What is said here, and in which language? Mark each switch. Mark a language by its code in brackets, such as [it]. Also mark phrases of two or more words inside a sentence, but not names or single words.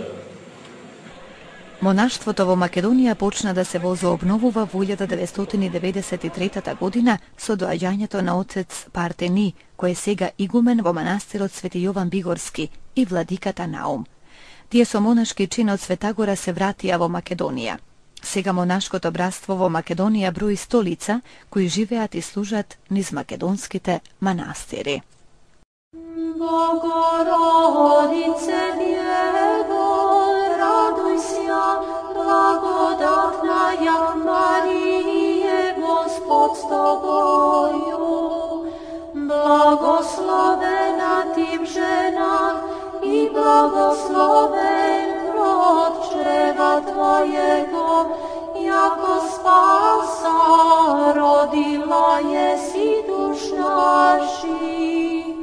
[mk] Монаштвото во Македонија почна да се возобновува во 1993 година со доаѓањето на отец Партени, кој е сега игумен во манастирот Свети Јован Бигорски, и владиката Наум. Тие со монашки чин од Светагора се вратија во Македонија. Сега монашкото братство во Македонија брои 100 лица кои живеат и служат низ македонските манастири. [cu] Богородице Дево, радуй ся, благодатная Марие, Господь с тобою. Благословена ти жена и благословен плод чрева твоего, яко Спаса родила еси душ наших.